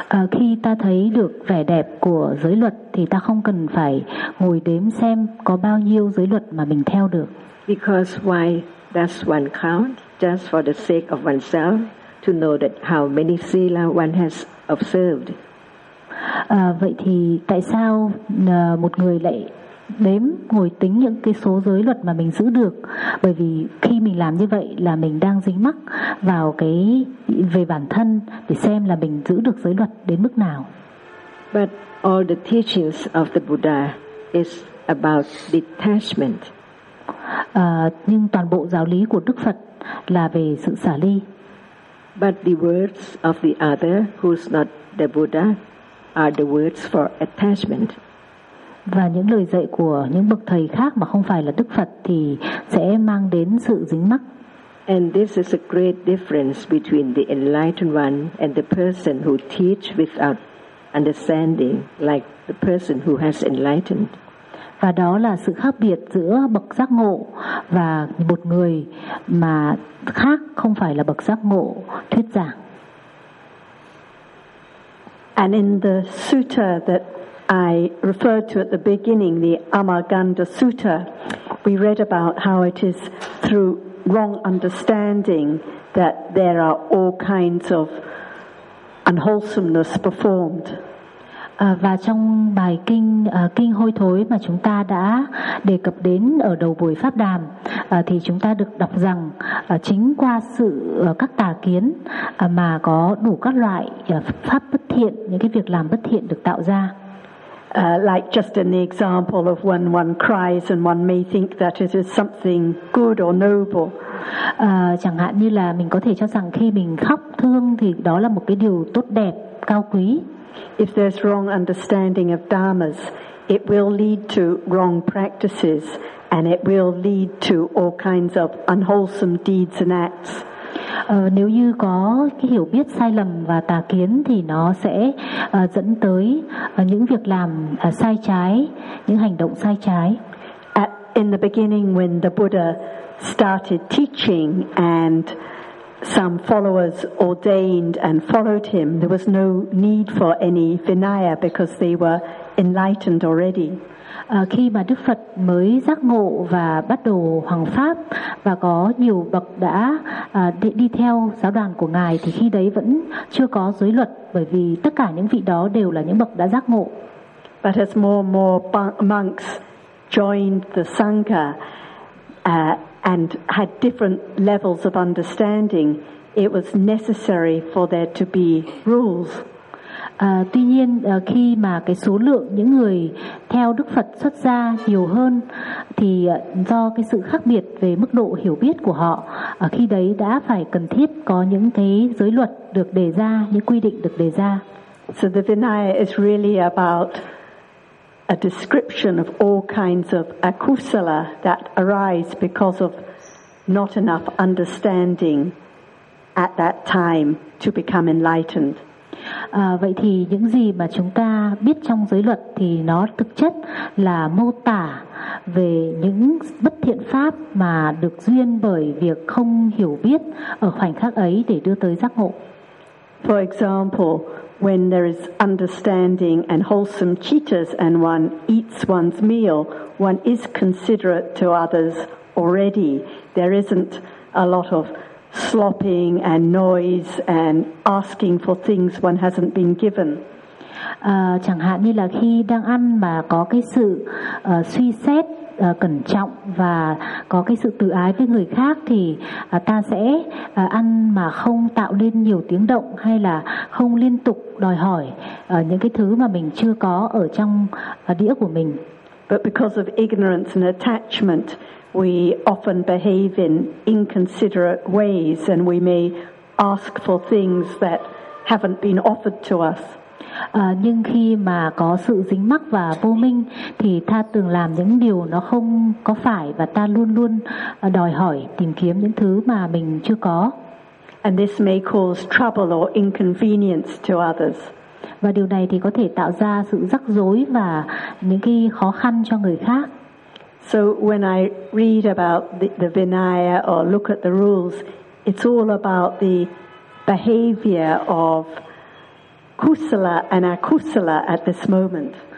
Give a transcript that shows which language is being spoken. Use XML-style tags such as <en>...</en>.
<vi>Khi ta thấy được vẻ đẹp của giới luật thì ta không cần phải ngồi đếm xem có bao nhiêu giới luật mà mình theo được.</vi> <en>Because why does one count just for the sake of oneself to know that how many sila one has observed?</en> <vi>Vậy thì tại sao một người lại đếm ngồi tính những cái số giới luật mà mình giữ được? Bởi vì khi mình làm như vậy là mình đang dính mắc vào cái về bản thân để xem là mình giữ được giới luật đến mức nào.</vi> <en>But all the teachings of the Buddha is about detachment.</en> <vi>Nhưng toàn bộ giáo lý của Đức Phật là về sự xả ly.</vi> <en>But the words of the other who's not the Buddha are the words for attachment.</en> <vi>Và những lời dạy của những bậc thầy khác mà không phải là Đức Phật thì sẽ mang đến sự dính mắc.</vi> <en>And this is a great difference between the enlightened one and the person who teach without understanding, like the person who has enlightened.</en> <vi>Và đó là sự khác biệt giữa bậc giác ngộ và một người mà khác không phải là bậc giác ngộ thuyết giảng.</vi> <en>And in the sutta that I referred to at the beginning, the Amaganda Sutta, we read about how it is through wrong understanding that there are all kinds of unwholesomeness performed.</en> <vi>Và trong bài kinh kinh hôi thối mà chúng ta đã đề cập đến ở đầu buổi pháp đàm thì chúng ta được đọc rằng chính qua sự các tà kiến mà có đủ các loại pháp bất thiện, những cái việc làm bất thiện được tạo ra.</vi> <en>Like just in the example of when one cries and one may think that it is something good or noble.</en> <vi>Chẳng hạn như là mình có thể cho rằng khi mình khóc thương thì đó là một cái điều tốt đẹp, cao quý.</vi> <en>If there's wrong understanding of dharmas, it will lead to wrong practices and it will lead to all kinds of unwholesome deeds and acts.</en> <vi>Nếu như có cái hiểu biết sai lầm và tà kiến thì nó sẽ dẫn tới những việc làm sai trái, những hành động sai trái.</vi> <en>In the beginning when the Buddha started teaching and some followers ordained and followed him, there was no need for any Vinaya because they were enlightened already.</en> <vi>Khi mà Đức Phật mới giác ngộ và bắt đầu hoằng pháp và có nhiều bậc đã đi theo giáo đoàn của Ngài thì khi đấy vẫn chưa có giới luật bởi vì tất cả những vị đó đều là những bậc đã giác ngộ.</vi> <en>But as more and more monks joined the Sangha and had different levels of understanding, it was necessary for there to be rules.</en> <vi>Tuy nhiên khi mà cái số lượng những người theo Đức Phật xuất gia nhiều hơn thì do cái sự khác biệt về mức độ hiểu biết của họ khi đấy đã phải cần thiết có những cái giới luật được đề ra, những quy định được đề ra.</vi> <en>So the Vinaya is really about a description of all kinds of akusala that arise because of not enough understanding at that time to become enlightened.</en> <vi>Vậy thì những gì mà chúng ta biết trong giới luật thì nó thực chất là mô tả về những bất thiện pháp mà được duyên bởi việc không hiểu biết ở khoảnh khắc ấy để đưa tới giác ngộ.</vi> <en>For example, when there is understanding and wholesome cheetahs and one eats one's meal, one is considerate to others already. There isn't a lot of slopping and noise and asking for things one hasn't been given.</en> <vi>Chẳng hạn như là khi đang ăn mà có cái sự suy xét cẩn trọng và có cái sự tự ái với người khác thì ta sẽ ăn mà không tạo nên nhiều tiếng động hay là không liên tục đòi hỏi những cái thứ mà mình chưa có ở trong đĩa của mình.</vi> <en>But because of ignorance and attachment, we often behave in inconsiderate ways and we may ask for things that haven't been offered to us.</en> <vi>Nhưng khi mà có sự dính mắc và vô minh thì ta thường làm những điều nó không có phải và ta luôn luôn đòi hỏi tìm kiếm những thứ mà mình chưa có.</vi> <en>And this may cause trouble or inconvenience to others.</en> <vi>Và điều này thì có thể tạo ra sự rắc rối và những cái khó khăn cho người khác.</vi> <en>So when I read about the Vinaya or look at the rules, it's all about the behavior of kusala and akusala at this moment.</en>